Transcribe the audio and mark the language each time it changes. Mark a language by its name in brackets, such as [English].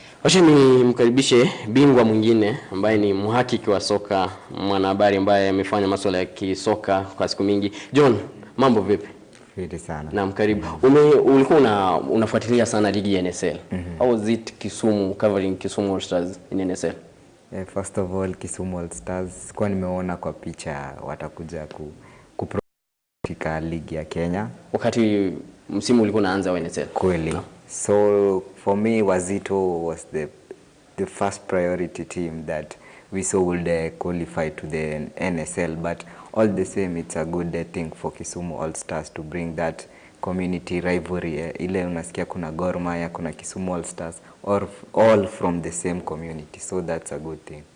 [Swahili] Wacha nimkaribishe bingwa mwingine ambaye ni mhakiki wa soka, mwanahabari ambaye amefanya masuala ya kisoka kwa siku mingi. John, mambo vipi? Vizuri sana. Naam, karibu. Ulikuwa unafuatilia sana ligi ya NSL. [English] How was it Kisumu, covering Kisumu Stars in NSL? First of all, [Swahili] Kisumu Stars kwa nimeona kwa picha watakuja katika ligi ya Kenya. Wakati msimu ulikuwa unaanza wa NSL. Kweli. [English] So for me, Wazito was the first priority team that we saw would qualify to the NSL. But all the same, it's a good thing for Kisumu All Stars to bring that community rivalry. [Swahili] Ile unasikia kuna Gor Mahia, kuna Kisumu All Stars, [English] all from the same community. So that's a good thing.